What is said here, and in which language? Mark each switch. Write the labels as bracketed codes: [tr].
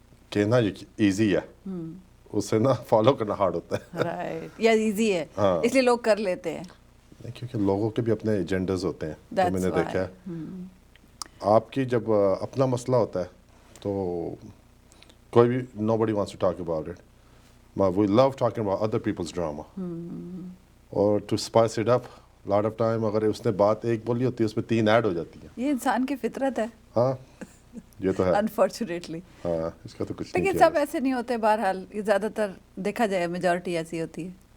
[ur] کہنا ایزی ہے, اسے نا فالو کرنا ہارڈ ہوتا ہے. رائٹ, یا ایزی ہے اس لیے لوگ کر لیتے ہیں. کیونکہ لوگوں کے بھی اپنے ایجنڈاز ہوتے ہیں, جو میں نے دیکھا ہے. آپ کی جب اپنا مسئلہ ہوتا ہے تو کوئی بھی [en] nobody wants to talk about it. We love talking about other people's drama. [ur] اور [en] to spice it up, lot of time [ur] اگر اس نے بات ایک بولی ہوتی ہے اس میں 3 ایڈ ہو جاتی ہیں. یہ انسان کی فطرت ہے. ہاں یہ تو ہے [en] Unfortunately. [ur] ہاں, اس کا تو کچھ نہیں. لیکن سب ایسے نہیں ہوتے, بہرحال یہ زیادہ تر دیکھا جائے میجورٹی ایسی ہوتی ہے.